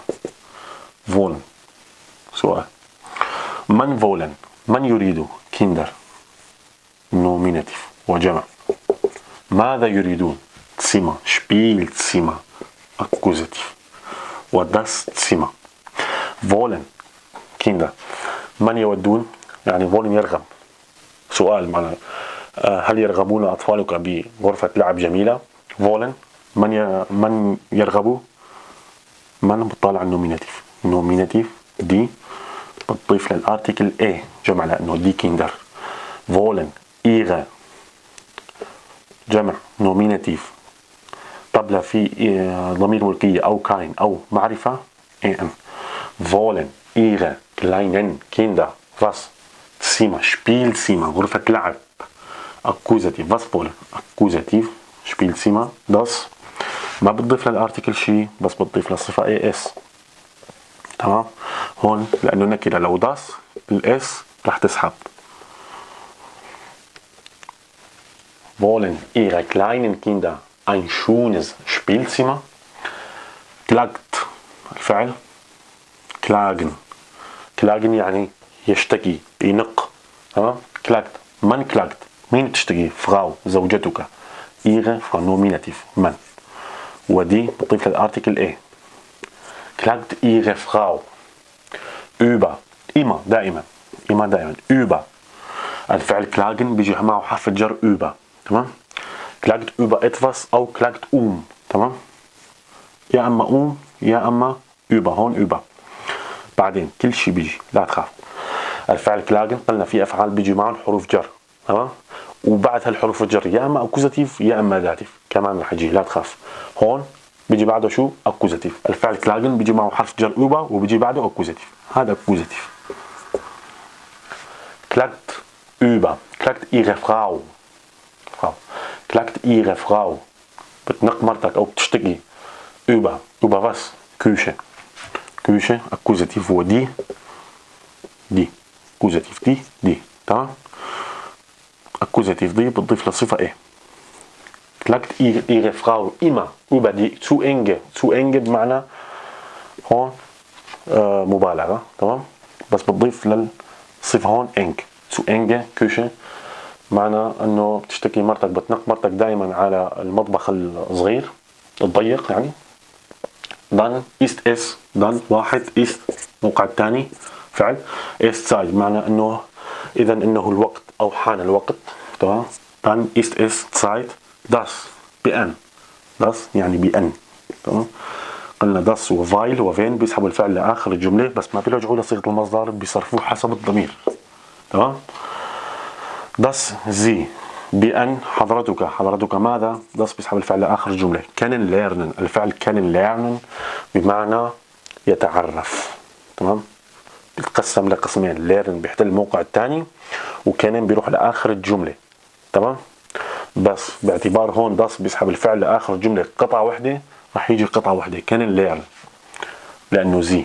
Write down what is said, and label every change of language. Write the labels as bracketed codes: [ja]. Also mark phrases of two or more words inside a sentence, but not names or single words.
[ar] wollen سؤال. من wollen من يريد؟ [de] Kinder nominative وجمع. [ar] ماذا يريدون؟ [de] Zimmer Spielzimmer Akkusativ. وdas Zimmer. Wollen Kinder. [ar] من يودون يعني wollen يرغب. سؤال معنا هل يرغبون أطفالك بغرفة لعب جميلة؟ wollen من يرغب؟ من بتطالع النوميناتيف. النوميناتيف دي بتضيف للارتيكل A جمع لأنه دي كيندر. [de] wollen ihre [ar] جمع نوميناتيف قبل في ضمير ملكية أو كاين أو معرفة ان. [de] wollen ihre kleinen Kinder was Zimmer Spielzimmer [ar] غرفة لعب. [de] Akkusativ was wollen Akkusativ Spielzimmer das [ar] ما بتضيف للارتيكل شيء بس بتضيف للصفة اس. تمام. هون لأنه نكرة لو das الاس رح تسحب. [de] wollen ihre kleinen Kinder ein schönes Spielzimmer. klagt الفعل klagen. [ar] klagen يعني يشتكي ينق. تمام. klagt من klagt مين تشتكي فراو زوجتك. [de] ihre Frau Nominativ [ar] من. ودي بتضيف للارتيكل A. [de] klagt ihre Frau über immer دائما über. [ar] الفعل klagen بيجي معه حرف الجر über. تمام. [de] klagt über etwas أو klagt تمام. [ar] يا أما يا أما über. هون über. بعدين كل شيء بيجي لا تخاف. الفعل klagen قلنا في أفعال بيجي معهم حروف جر. تمام. وبعد هالحروف الجر يا أما أكوزاتيف يا أما داتيف كمان رح يجي لا تخاف. هون بيجي بعده شو أكوزاتيف. الفعل klagen بيجي معه حرف جر über وبيجي بعده أكوزاتيف. هذا أكوزاتيف. [de] klagt über klagt ihre Frau klagt ihre Frau [ar] بتنق مرتك أو بتشتكي [de] über was Küche Akkusativ [ar] هو دي [de] Akkusativ [ar] دي تمام. Akkusativ دي بتضيف للصفة إيه. [de] klagt ihre Frau immer über die zu enge [ar] بمعنى هون مبالغة. تمام. بس بتضيف للصفة هون [de] eng zu enge Küche [ar] معنى انه بتشتكي مرتك بتنق مرتك دائما على المطبخ الصغير الضيق يعني. [de] dann ist es dann [ar] واحد ist موقع الثاني فعل [de] ist Zeit [ar] معنى انه اذا انه الوقت او حان الوقت. تمام. [de] dann ist es Zeit das بأن das [ar] يعني بأن. تمام. قلنا das وفايل وفين بيسحبوا الفعل لاخر الجمله بس ما بيرجعوا لصيغه المصدر بيصرفوه حسب الضمير. تمام. [de] das sie [ar] بأن حضرتك ماذا. das بيسحب الفعل لآخر الجملة. [de] können lernen [ar] الفعل [de] können lernen [ar] بمعنى يتعرف. تمام. بيتقسم لقسمين. learn بيحتل الموقع الثاني وكان بيروح لآخر الجملة. تمام. بس باعتبار هون das بيسحب الفعل لآخر الجملة قطعة واحدة راح يجي قطعة واحدة [de] können lernen [ar] لأنه زي.